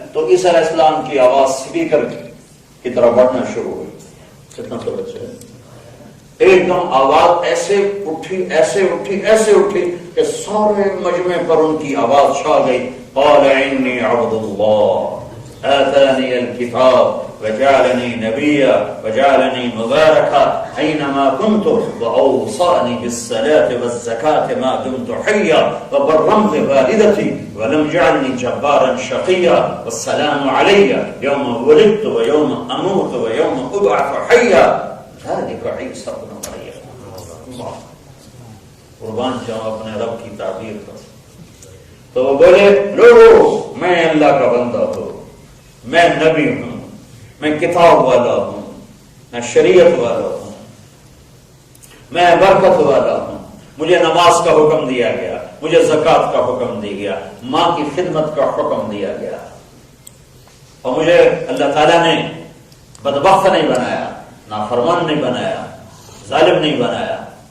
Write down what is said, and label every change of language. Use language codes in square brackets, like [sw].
[ur] تو عیسیٰ علیہ السلام کی آواز اسپیکر کی طرح بڑھنا شروع ہوئی. کتنا تو بچے ہیں، ایک دم آواز ایسے اٹھی کہ سارے مجمع پر ان کی آواز چھا گئی. [ar] قال انی عبد اللہ آتانی الکتاب وجعلني نبيا وجعلني مباركا أينما كنت وأوصاني بالصلاة والزكاة ما دمت حيا وبرا بوالدتي ولم يجعلني جبارا شقيا والسلام علي يوم ولدت ويوم أموت ويوم أبعث حيا ذلك عيسى ابن مريم. [ur] قربان جاؤں اپنے رب کی تعبیر پر. تو وہ بولے لوگو میں اللہ کا بندہ ہوں، میں نبی ہوں، میں کتاب والا ہوں، میں شریعت والا ہوں، میں برکت والا ہوں، مجھے نماز کا حکم دیا گیا، مجھے زکوٰۃ کا حکم دیا گیا، ماں کی خدمت کا حکم دیا گیا، اور مجھے اللہ تعالیٰ نے بدبخت نہیں بنایا، نافرمان نہیں بنایا، ظالم نہیں بنایا.